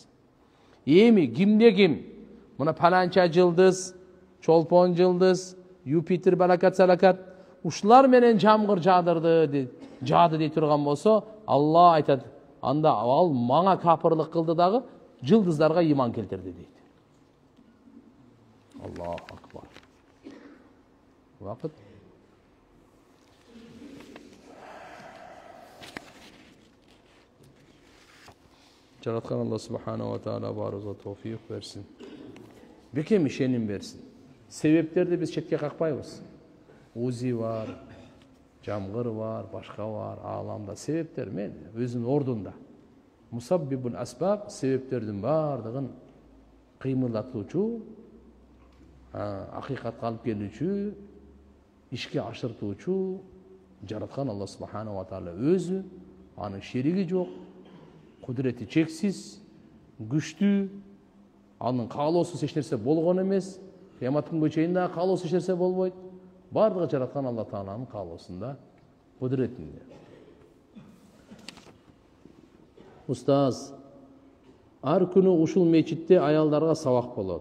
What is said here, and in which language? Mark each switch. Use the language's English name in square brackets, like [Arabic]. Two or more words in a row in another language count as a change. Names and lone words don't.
[Kyrgyz] Эми кимде ким мына паланча жылдыз, чолпон жылдыз, Юпитер балакат салакат ушулар менен жамгыр жаадырды, жаады дей турган болсо, Алла айтат, анда ал мага капырлык кылды дагы жылдыздарга иман келтирди дейт. [Arabic] الله أكبر. [Kyrgyz] Вакыт. Жараткан Алла [Arabic] سبحانه وتعالى [Kyrgyz] баарыбызга товфик берсин. Бекем ишеним берсин. Себептерди биз четке какпайбыз. Узи бар, жамгыр бар, башка бар, ааламда себептер мен өзүнүн ордунда. [Arabic] مسبب الأسباب [Kyrgyz] себептердин бардыгын кыймылдатуучу, акыйкатка алып келүүчү, ишке ашыртуучу жараткан Алла [Arabic] سبحانه وتعالى [Kyrgyz] өзү, анын шериги жок, кудурети чексиз, күчтүү, анын каалоосуз эч нерсе болгон эмес, кыямат күнгө чейин да каалоосуз эч нерсе болбойт. Бардыгы жараткан Алла Тааланын каалоосунда, кудуретинде. Устаз, ар күнү ушул мечитте аялдарга сабак болот.